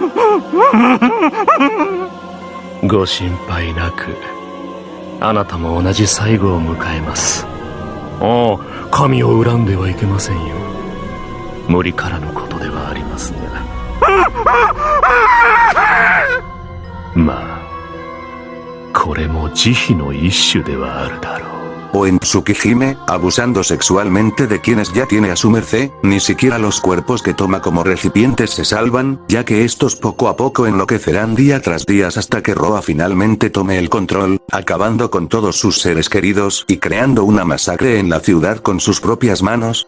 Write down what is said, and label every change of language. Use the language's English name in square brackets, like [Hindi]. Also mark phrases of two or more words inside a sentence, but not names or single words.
[Japanese] ご心配なく、あなたも同じ最後を迎えます。ああ、神を恨んではいけませんよ。無理からのことではありますが。まあこれも慈悲の一種ではあるだろう。 [Spanish] o en Tsukihime, abusando sexualmente de quienes ya tiene a su merced, ni siquiera los cuerpos que toma como recipientes se salvan, ya que estos poco a poco enloquecerán día tras día hasta que Roa finalmente tome el control, acabando con todos sus seres queridos y creando una masacre en la ciudad con sus propias manos.